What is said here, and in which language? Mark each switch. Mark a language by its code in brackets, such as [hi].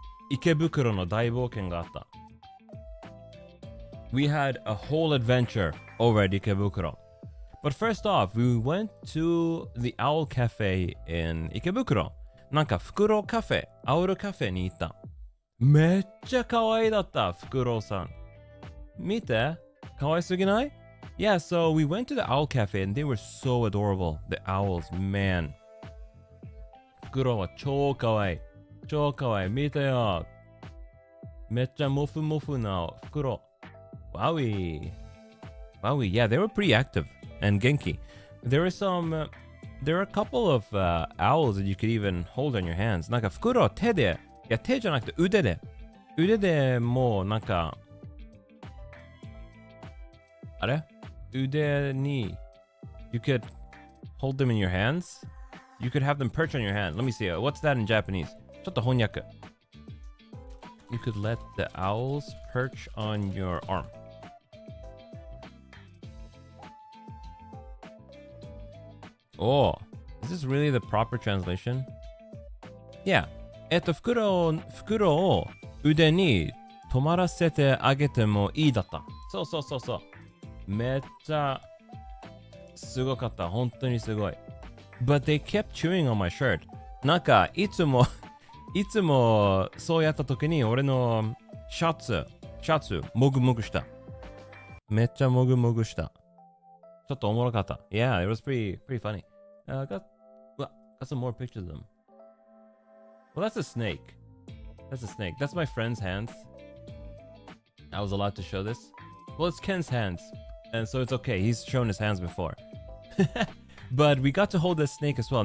[ja] 池袋の大冒険があった。 [en] We had a whole adventure over at 池袋. But first off, we went to the Owl Cafe in 池袋. [ja] なんかフクロウカフェ、アウルカフェに行った。めっちゃ可愛だった、フクロウさん。見て、可愛すぎない？ [en] Yeah, so we went to the Owl Cafe and they were so adorable. The owls, man. [ja] フクロウは超可愛い。見てよ。めっちゃモフモフなフクロウ。 [en] Wowie. Yeah, they were pretty active and genki. There are a couple of owls that you could even hold on your hands. [ja] なんかフクロウ手で、いや手じゃなくて腕でもうなんかあれ腕に [en] you could hold them in your hands. You could have them perch on your hand. Let me see. What's that in Japanese? [ja] ちょっと翻訳。 [en] You could let the owls perch on your arm. Oh, is this really the proper translation? Yeah. [ja] フクロウを腕に止まらせてあげてもいいだった。そう。めっちゃすごかった。本当にすごい。 [en] But they kept chewing on my shirt. [ja] なんかいつもいつもそうやった時に俺のシャツ、もぐもぐした。めっちゃもぐもぐした。ちょっとおもろかった。 [en] Yeah, it was pretty funny. Got some more pictures of them. Well, that's a snake. That's a snake. That's my friend's hands. I was allowed to show this. Well, it's Ken's hands. And so it's okay. He's shown his hands before. But we got to hold this snake as well.